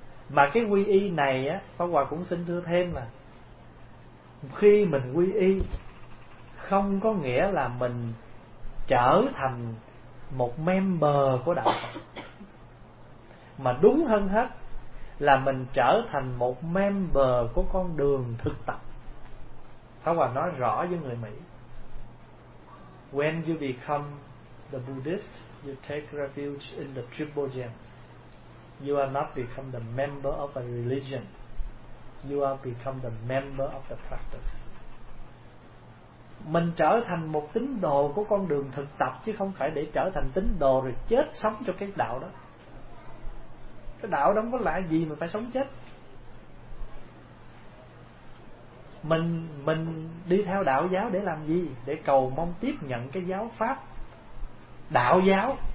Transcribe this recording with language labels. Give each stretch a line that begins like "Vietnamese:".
Vietnamese: Mà cái quy y này á, Pháp Hòa cũng xin thưa thêm là khi mình quy y không có nghĩa là mình trở thành một member của đạo Phật, mà đúng hơn hết là mình trở thành một member của con đường thực tập. Pháp Hòa nói rõ với người Mỹ:
English: when you become the Buddhist, you take refuge in the triple gems. You are not become the member of a religion. You are become the member of the practice.
Vietnamese: Mình trở thành một tín đồ của con đường thực tập, chứ không phải để trở thành tín đồ rồi chết sống cho cái đạo đó. Cái đạo đó không có lạ gì mà phải sống chết. Mình đi theo đạo giáo để làm gì? Để cầu mong tiếp nhận cái giáo pháp đạo giáo.